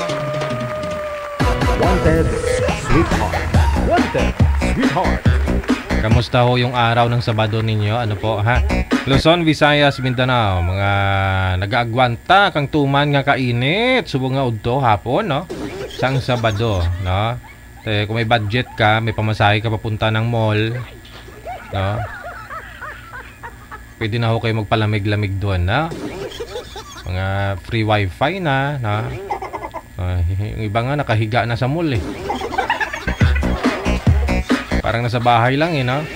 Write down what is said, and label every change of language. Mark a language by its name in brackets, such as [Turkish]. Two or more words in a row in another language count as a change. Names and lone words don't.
[English] Wanted Sweetheart. Wanted Sweetheart. [Filipino] Kamusta ho yung araw ng Sabado ninyo? Ano po ha? [Hiligaynon] Luzon, Visayas, Mindanao, mga nagaagwanta kang tuman nga kainit. Subong nga udto hapon, no? Sang Sabado, no? Kung may budget ka, may pamasahe ka papunta ng mall, no? [Filipino] Pwede na ho kayo magpalamig-lamig doon, no? Mga [English] free wifi [Filipino] na, no? Yung iba nga nakahiga na sa mall eh. Parang nasa bahay lang eh, no?